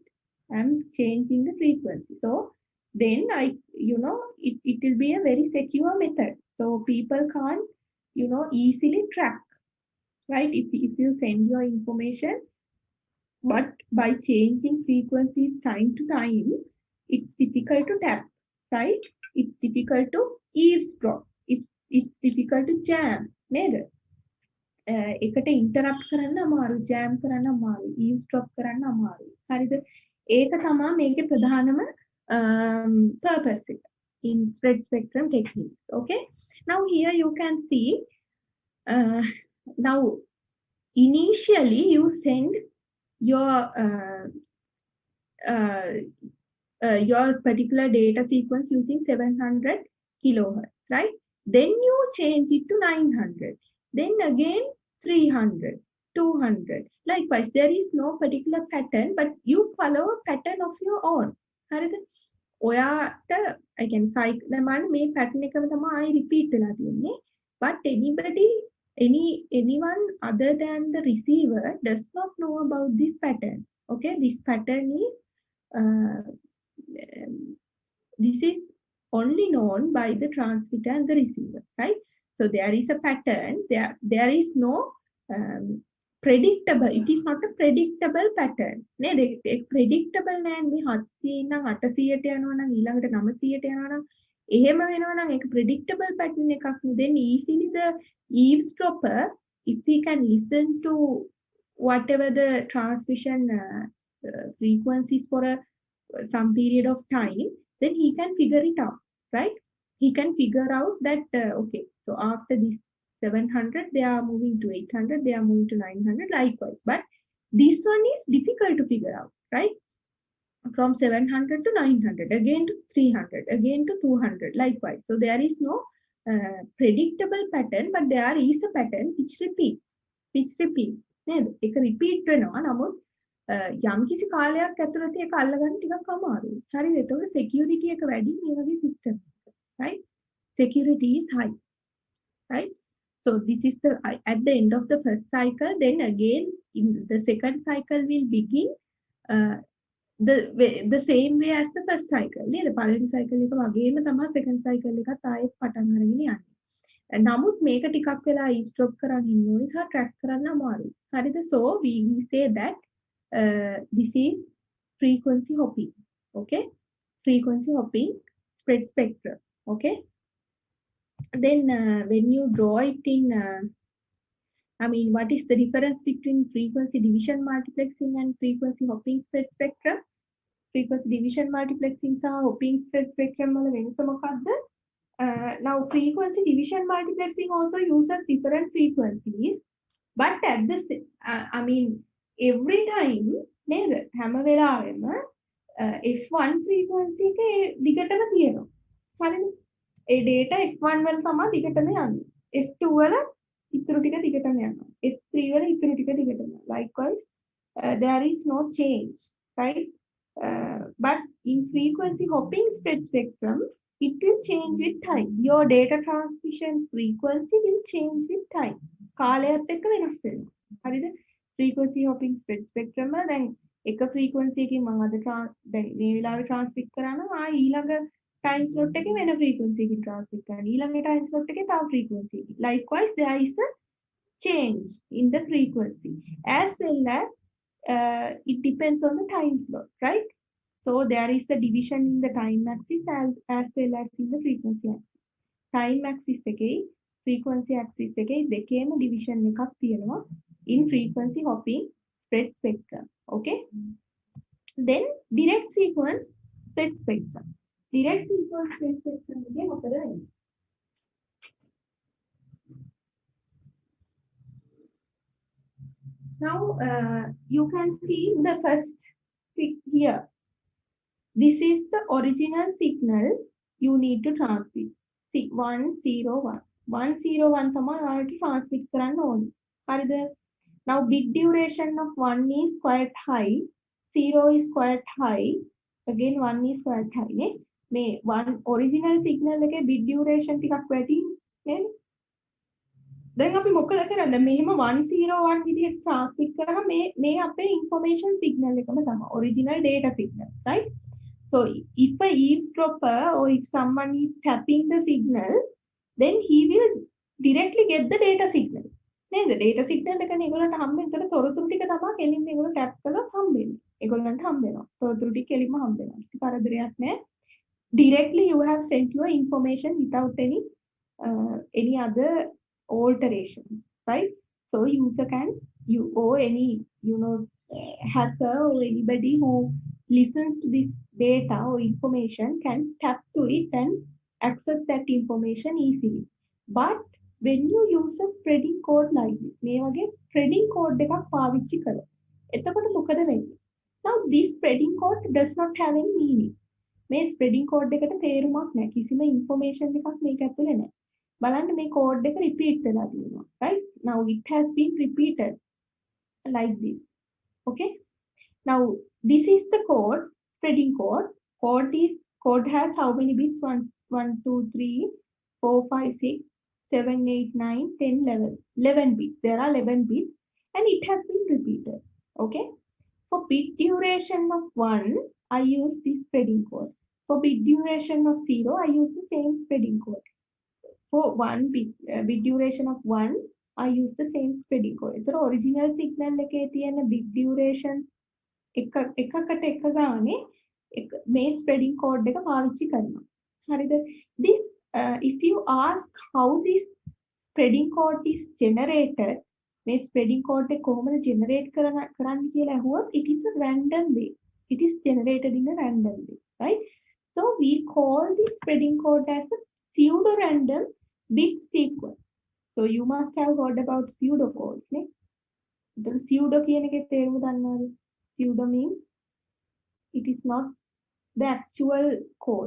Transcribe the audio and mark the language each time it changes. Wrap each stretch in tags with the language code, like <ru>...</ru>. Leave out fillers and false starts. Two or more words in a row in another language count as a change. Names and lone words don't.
<en>I'm changing the frequency, so then it will be a very secure method, so people can't easily track, right? If you send your information, but by changing frequencies time to time, it's difficult to tap, right? It's difficult to eavesdrop. It's difficult to jam</en> <si>නේද? එකට interrupt කරන්න අමාරු, jam කරන්න අමාරු, eavesdrop කරන්න අමාරු. හරිද? ඒක තමයි මේකේ ප්‍රධානම purpose එක</si> <en>in spread spectrum techniques. Okay, now here you can see now initially you send your particular data sequence using 700 kilohertz, right? Then you change it to 900, then again 300, 200. Likewise, there is no particular pattern, but you follow a pattern of your own.</en> <si>හරිද? ඔයාට</si> <en>I can cycle</en> <si>දමාන මේ pattern එකම තමයි repeat වෙලා තියෙන්නේ.</si> <en>But anyone other than the receiver does not know about this pattern. Okay, this pattern is this is only known by the transmitter and the receiver, right? So there is a pattern. There is no predictable. It is not a predictable pattern.</en> <si>නේද? predictable නෑ මේ 700 ඉඳන් 800ට යනවා නම් ඊළඟට 900ට යනවා නම් එහෙම වෙනවා නම් ඒක</si> <en>predictable pattern</en> <si>එකක් නේ.</si> <en>Then easily the eavesdropper, if he can listen to whatever the transmission frequencies for some period of time, then he can figure it out, right? He can figure out that okay, so after this 700 they are moving to 800, they are moving to 900, likewise. But this one is difficult to figure out, right? From 700 to 900, again to 300, again to 200, likewise. So there is no predictable pattern, but there is a pattern which repeats.</en> <si>නේද? ඒක repeat වෙනවා. නමුත් යම් කිසි කාලයක් ඇතුළත ඒක අල්ලගන්න ටිකක් අමාරුයි. හරිද? ඒතකොට security එක වැඩි මේ වගේ system එක,</si> <en>right? Security is high, right? So this is the at the end of the first cycle. Then again in the second cycle will begin the same way as the first cycle.</en> <si>නේද? පළවෙනි cycle එක වගේම තමයි</si> <en>second cycle</en> <si>එකත් ආයෙත් පටන් අරගෙන යන්නේ. නමුත් මේක ටිකක් වෙලා eavesdrop කරන් ඉන්න ඕනේ සහ track කරන්න අමාරුයි. හරිද?</si> <en>So we say that this is frequency hopping. Okay, frequency hopping spread spectrum. Okay, then when you draw it in what is the difference between frequency division multiplexing and frequency hopping spread spectrum? Frequency division multiplexing</en> <si>සහ</si> <en>hopping spread spectrum</en> <si>වල වෙනස මොකක්ද?</si> <en>Now frequency division multiplexing also uses different frequencies, but at the every time නේද?</en> <si>හැම වෙලාවෙම F1 frequency එක දිගටම තියෙනවා. හරිද? ඒ data F1 වල තමයි දිගටම යන්නේ. F2 වල ඉතුරු ටික දිගටම යනවා. F3 වල ඉතුරු ටික දිගටම යනවා.</si> <en>Likewise, there is no change, right? But in frequency hopping spread spectrum, it will change with time. Your data transmission frequency will change with time.</en> <si>කාලයත් එක්ක වෙනස් වෙනවා. හරිද?</si> <en>frequency hopping spread spectrum</en> <si>වල දැන් එක frequency එකකින් මම අද දැන් මේ වෙලාවේ transmit කරා නම් ඊළඟ</si> <en>time slot</en> <si>එකේ වෙන frequency එකකින් transmit කරනවා. ඊළඟ</si> <en>time slot</en> <si>එකේ තව frequency එකකින්.</si> <en>Likewise, there is a change in the frequency as well as it depends on the time slot, right? So there is a division in the time axis as well as in the frequency axis. Time axis</en> <si>එකේ</si> <en>frequency axis</en> <si>එකේ දෙකේම division එකක් තියෙනවා</si> <en>in frequency hopping spread spectrum.</en> <si>Okay, then direct sequence spread spectrum.</si> <en>Direct sequence spread spectrum</en> <si>එකේ මොකද වෙන්නේ?</si> <en>Now you can see the first here. This is the original signal you need to transmit.</en> <si>101. 101 තමයි ඔයාලට transmit කරන්න ඕනේ. හරිද?</si> <en>Now bit duration of 1 is quite high, 0 is quite high, again 1 is quite high නේ.</en> <si>මේ one</si> <en>original signal</en> <si>එකේ</si> <en>bit duration</en> <si>ටිකක් වැඩි නේද? දැන් අපි මොකද කරන්නේ? මෙහෙම 101 විදිහට transmit කරාම මේ අපේ</si> <en>information signal</en> <si>එකම තමයි</si> <en>original data signal, right? So if a eavesdropper or if someone is tapping the signal, then he will directly get the data signal.</en> <si>නේද?</si> <en>data signal</en> <si>එකනේ ඒගොල්ලන්ට හම්බෙන්නේ. ඒතර තොරතුරු ටික තමයි කෙලින්ම ඒගොල්ලෝ tap කළොත් හම්බෙන්නේ. ඒගොල්ලන්ට හම්බෙනවා. තොරතුරු ටික කෙලින්ම හම්බෙනවා. කිසි කරදරයක් නැහැ.</si> <en>directly you have sent your information without any other alterations, right? So user can, you or any hacker or anybody who listens to this data or information can tap to it and access that information easily. But when you use a spreading code like this,</en> <si>මේ වගේ</si> <en>spreading code</en> <si>එකක් පාවිච්චි කළා. එතකොට මොකද වෙන්නේ?</si> <en>Now this spreading code does not have any meaning.</en> <si>මේ</si> <en>spreading code</en> <si>එකට තේරුමක් නැහැ. කිසිම ඉන්ෆර්මේෂන් එකක් මේක ඇතුලේ නැහැ. බලන්න මේ කෝඩ් එක රිපීට් වෙලා තියෙනවා.</si> <en>Right? Now it has been repeated like this. Okay? Now this is the code, spreading code. Code has how many bits? 1, 2, 3, 4, 5, 6, 7, 8, 9, 10, 11. 11 bits. There are 11 bits and it has been repeated. Okay? For bit duration of 1, I use this spreading code. For bit duration of 0, I use the same spreading code. For bit duration of 1, I use the same spreading code.</en> <si>So</si> <en>original signal</en> <si>එකේ තියෙන</si> <en>bit duration</en> <si>එකකට එක ගානේ මේ</si> <en>spreading code</en> <si>එක පාවිච්චි කරනවා. හරිද?</si> <en>This if you ask how this spreading code is generated,</en> <si>මේ spreading code එක කොහොමද generate කරන්න කියලා ඇහුවොත්,</si> <en>it is a random way. It is generated in a random way, right? So we call this spreading code as a pseudo-random bit sequence. So you must have heard about pseudo codes, ne? The pseudo</en> <si>කියන එකේ තේරුම දන්නවද?</si> <en>Pseudo means it is not the actual code.</en>